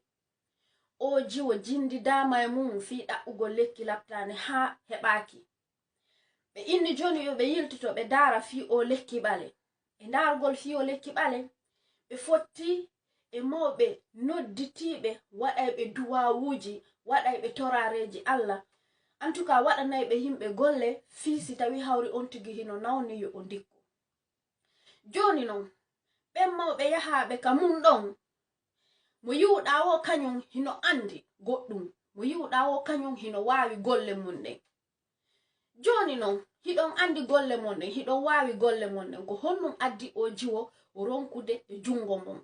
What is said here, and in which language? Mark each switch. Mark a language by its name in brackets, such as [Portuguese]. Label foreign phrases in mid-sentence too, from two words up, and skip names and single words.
[Fula] O jiwo jindi dama e mum fi ɗaɓɓugol lekki laptane ha heɓaki. Ɓe inni joni yo ɓe yiltito ɓe dara fi o lekki ɓale. E dargol fi o lekki ɓale ɓe fotti e mawɓe nodditiɓe waɗayɓe duwawuji waɗayɓe torareji Allah. [French] En tout cas [Fula] waɗanayɓe himɓe golle fi si tawi hawri on tigi hino nawni yo o ndikku. Joni non ɓen mawɓe yahaɓe ka mum ɗon mo yiwɗa o kañum hino andi goɗɗum, mo yiwɗa o kañum hino wawi golle mum ɗen. Joni non hiɗon andi golle mon ɗen, hiɗon wawi golle mon ɗen, ko honnum addi o jiwo ronkude e jungo mum.